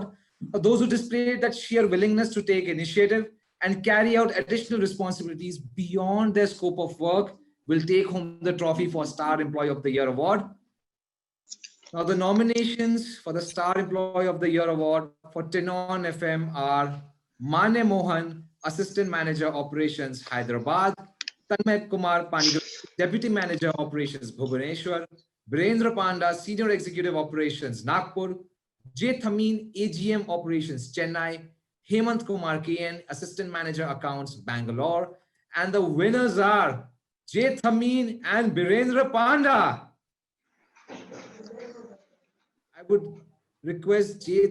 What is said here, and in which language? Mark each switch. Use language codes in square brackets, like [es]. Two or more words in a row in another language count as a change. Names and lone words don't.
[en] Those who displayed that sheer willingness to take initiative and carry out additional responsibilities beyond their scope of work will take home the trophy for Star Employee of the Year Award. Now, the nominations for the Star Employee of the Year Award for Tenon FM are Mane Mohan, Assistant Manager Operations, Hyderabad; Tanmay Kumar Panigal, Deputy Manager Operations, Bhubaneswar; Birendra Panda, Senior Executive Operations, Nagpur; J. Thamin, AGM Operations, Chennai; Hemant Kumar KN, Assistant Manager Accounts, Bangalore. And the winners are J. Thamin and Birendra Panda. I would request J.